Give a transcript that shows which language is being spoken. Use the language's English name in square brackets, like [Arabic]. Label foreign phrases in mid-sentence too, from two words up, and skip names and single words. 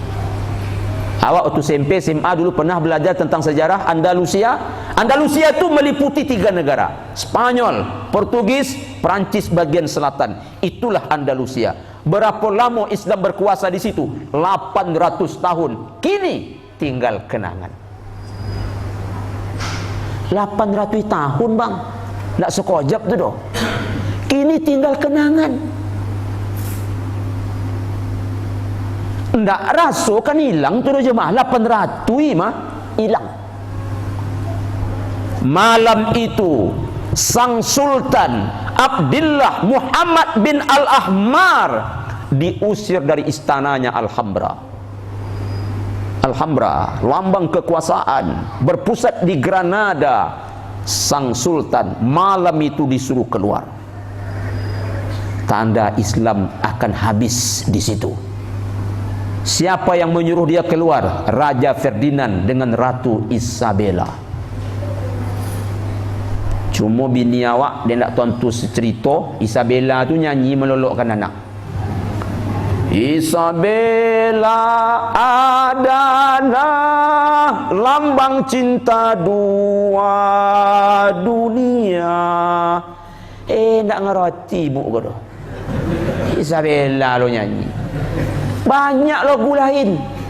[Indonesian] Awak waktu SMP, SMA dulu pernah belajar tentang sejarah Andalusia. Andalusia itu meliputi 3 negara, Spanyol, Portugis, Perancis bagian selatan. Itulah Andalusia. Berapa lama Islam berkuasa di situ? 800 tahun. Kini tinggal kenangan. [Minangkabau] 800 tahun bang, tak sekojap tu doh. [Indonesian] Kini tinggal kenangan. [Minangkabau] Ndak rasa kan hilang tu doh jemaah. [Indonesian] 800 mah hilang. Malam itu sang Sultan Abdullah Muhammad bin Al-Ahmar diusir dari istananya Alhambra. Alhambra, lambang kekuasaan, berpusat di Granada. Sang Sultan malam itu disuruh keluar. Tanda Islam akan habis di situ. Siapa yang menyuruh dia keluar? Raja Ferdinand dengan Ratu Isabella. [Minangkabau] Cuma bini awak dia nak tonton cerita Isabella tu nyanyi melolokkan anak. [Indonesian] Isabella adalah lambang cinta dua dunia. [Minangkabau] Nak ngerti bu kau. [Indonesian] Isabella lo nyanyi. Banyak lagu lain.